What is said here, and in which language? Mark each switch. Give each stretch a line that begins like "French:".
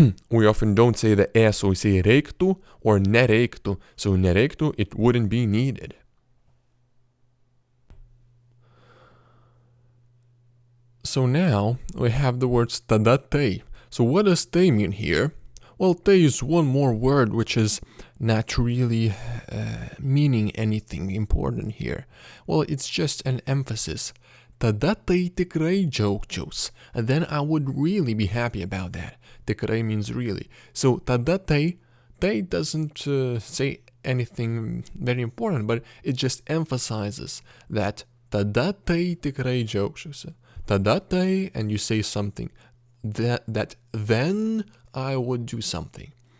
English: we often don't say the e, so we say reiktų or nereiktų. So nereiktų, it wouldn't be needed. So now we have the words
Lithuanian: tada tai.
English: So what does tai mean here? Well, tai is one more word which is not really meaning anything important here. Well, it's just an emphasis.
Lithuanian: Tada tai tikrai džiaugčiaus.
English: And then I would really be happy about that. Tikrai means really. So
Lithuanian: tada tai
English: doesn't say anything very important, but it just emphasizes that
Lithuanian: tada tai tikrai džiaugčiausi. Tada tai,
English: and you say something that then I would do something.